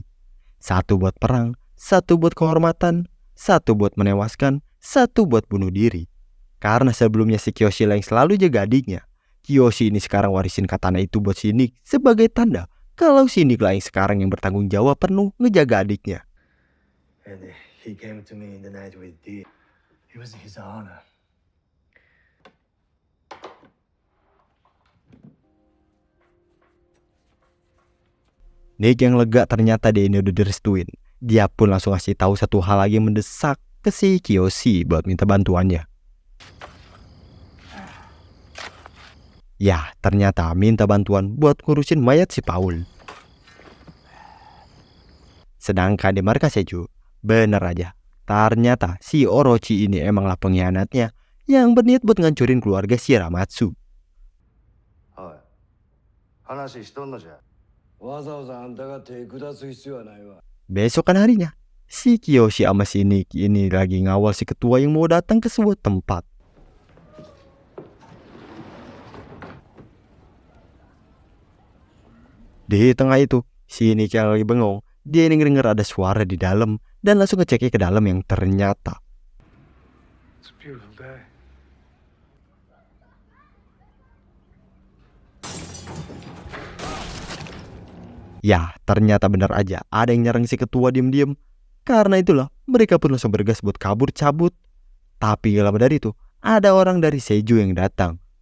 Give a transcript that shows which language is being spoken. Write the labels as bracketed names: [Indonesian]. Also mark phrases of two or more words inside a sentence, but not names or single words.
[Indonesian] 1 buat perang, 1 buat kehormatan, 1 buat menewaskan, 1 buat bunuh diri. Karena sebelumnya si Kiyoshi yang selalu jaga adiknya, Kiyoshi ini sekarang warisin katana itu buat Shinik sebagai tanda kalau Shinik lah yang sekarang yang bertanggung jawab penuh ngejaga adiknya. [English] And he came to me in the night with D. It was his honor. [Indonesian] Nick yang lega ternyata dia ini udah direstuin. Dia pun langsung ngasih tahu satu hal lagi yang mendesak ke si Kiyoshi buat minta bantuannya. Ya, ternyata minta bantuan buat ngurusin mayat si Paul. Sedangkan di markas Seju, bener aja, ternyata si Orochi ini emanglah pengkhianatnya yang berniat buat ngancurin keluarga si Ramatsu. [Japanese] はい。話しとんのじゃ。わざわざあんたが手下す必要はないわ。 [Indonesian] Besokan harinya, si Kiyoshi sama si Nick ini lagi ngawal si ketua yang mau datang ke sebuah tempat. Di tengah itu, si Nick yang lagi bengong, dia ini denger ada suara di dalam dan langsung ngeceknya ke dalam yang ternyata [English] It's a beautiful day. [Indonesian] ya, ternyata benar aja ada yang nyerang si ketua diam-diam. Karena itulah mereka pun langsung bergegas buat kabur cabut. Tapi gak lama dari itu, ada orang dari Seiju yang datang.